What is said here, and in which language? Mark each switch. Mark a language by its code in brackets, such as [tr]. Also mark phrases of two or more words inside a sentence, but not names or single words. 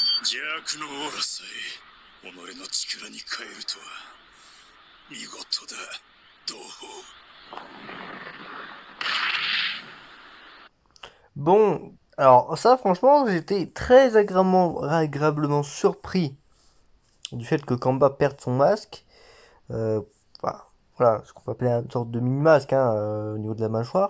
[ja] 邪悪のオーラさえ己の力に変えるとは見事だ同胞。 [fr] Bon, alors ça franchement j'étais très agréablement surpris du fait que Kamba perde son masque. Bah, voilà, ce qu'on peut appeler une sorte de mini-masque hein, au niveau de la mâchoire.